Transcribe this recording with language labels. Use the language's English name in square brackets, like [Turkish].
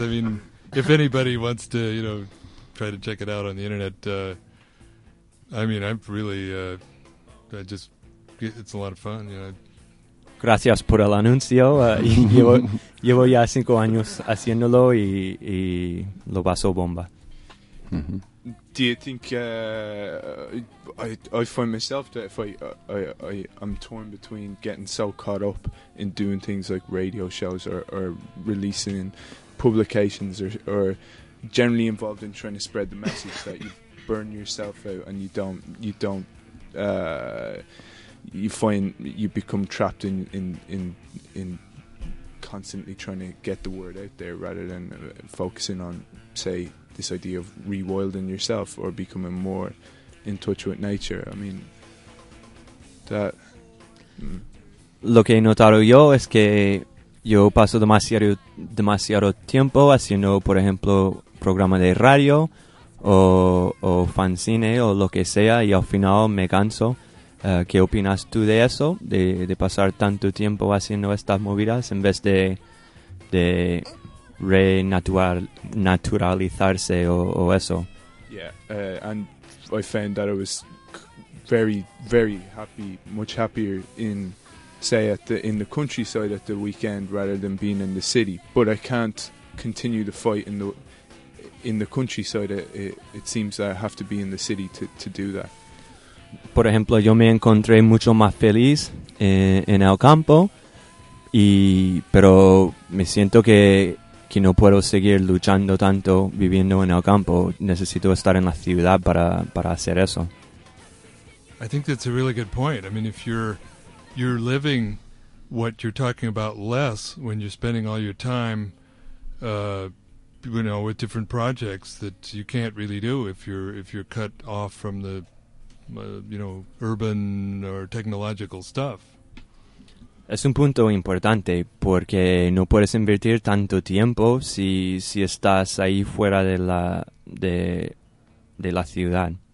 [English] I mean, if anybody wants to, you know, try to check it out on the internet, I mean, I'm really, I just, it's a lot of fun, you know. [Spanish] Gracias por el anuncio. Llevo ya 5 años haciéndolo y lo paso bomba. Mm-hmm. [English] Do you think I find myself that if I'm torn between getting so caught up in doing things like radio shows or releasing publications or generally involved in trying to spread the message that you burn yourself out and you don't. You become trapped in constantly trying to get the word out there rather than focusing on, say, this idea of rewilding yourself or becoming more in touch with nature. I mean, that. [Spanish] Lo que he notado yo es que yo paso demasiado tiempo haciendo, por ejemplo, programa de radio o fanzine o lo que sea, y al final me canso. ¿Qué opinas tú de eso, de pasar tanto tiempo haciendo estas movidas en vez de renaturalizarse o eso. [English] Yeah, and I found that I was very, very happy, much happier in, say, in the countryside at the weekend rather than being in the city. But I can't continue the fight in the countryside. It seems that I have to be in the city to do that. [Spanish] Por ejemplo, yo me encontré mucho más feliz en el campo, pero me siento que no puedo seguir luchando tanto viviendo en el campo. Necesito estar en la ciudad para hacer eso. [English] I think that's a really good point. I mean, if you're living what you're talking about less when you're spending all your time, with different projects that you can't really do if you're cut off from the urban or technological stuff. [Spanish] Es un punto importante porque no puedes invertir tanto tiempo si estás ahí fuera de la ciudad.